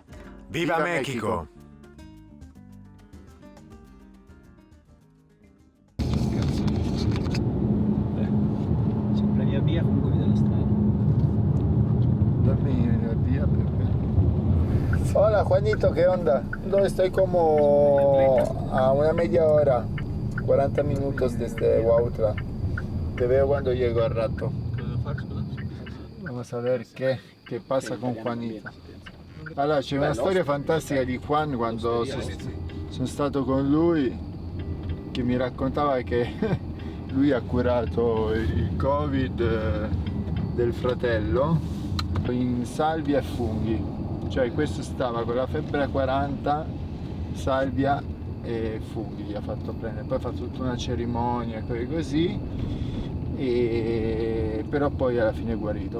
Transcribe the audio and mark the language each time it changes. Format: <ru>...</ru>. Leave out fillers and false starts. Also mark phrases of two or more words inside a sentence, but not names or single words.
<es>Viva Mexico!</es> <it>Via, comunque vede la strada. La via perché...</it> <es>Hola Juanito, ¿qué onda? ¿Dónde estoy? Como a una media hora, 40 minutos desde Huautla. Te veo cuando llego al rato.</es> <it>Cosa devo fare, scusa?</it> <es>Vamos a ver qué pasa con Juanito.</es> <it>Allora, c'è una storia fantastica di Juan quando sono stato con lui, che mi raccontava che lui ha curato il Covid del fratello in salvia e funghi, cioè questo stava con la febbre a 40, salvia e funghi gli ha fatto prendere, poi ha fatto tutta una cerimonia e così, però poi alla fine è guarito.</it>